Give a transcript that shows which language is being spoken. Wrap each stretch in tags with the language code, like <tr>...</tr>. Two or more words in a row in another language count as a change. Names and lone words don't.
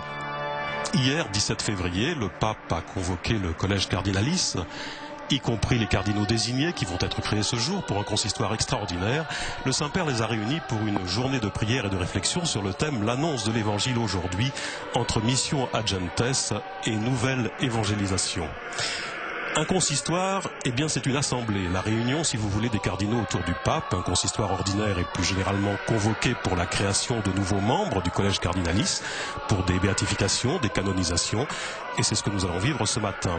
<fr>Hier, 17 février, le pape a convoqué le collège cardinalis, y compris les cardinaux désignés qui vont être créés ce jour pour un consistoire extraordinaire. Le Saint-Père les a réunis pour une journée de prière et de réflexion sur le thème « L'annonce de l'Évangile aujourd'hui entre mission</fr> <la>ad gentes</la> <fr>et nouvelle évangélisation ». Un consistoire, eh bien c'est une assemblée, la réunion, si vous voulez, des cardinaux autour du pape. Un consistoire ordinaire est plus généralement convoqué pour la création de nouveaux membres du collège cardinalis, pour des béatifications, des canonisations, et c'est ce que nous allons vivre ce matin.</fr>